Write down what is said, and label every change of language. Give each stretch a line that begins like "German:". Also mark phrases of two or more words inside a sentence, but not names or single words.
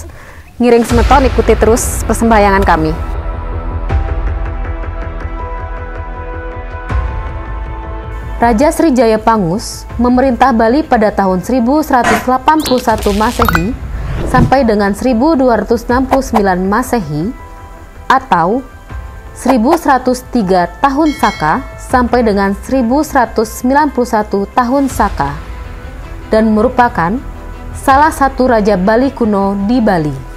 Balinese: Ngiring Semeton,
Indonesian: ikuti terus persembahyangan kami. Raja Sri Jaya Pangus memerintah Bali pada tahun 1181 Masehi sampai dengan 1269 Masehi atau 1103 tahun Saka sampai dengan 1191 tahun Saka, dan merupakan salah satu raja Bali kuno di Bali.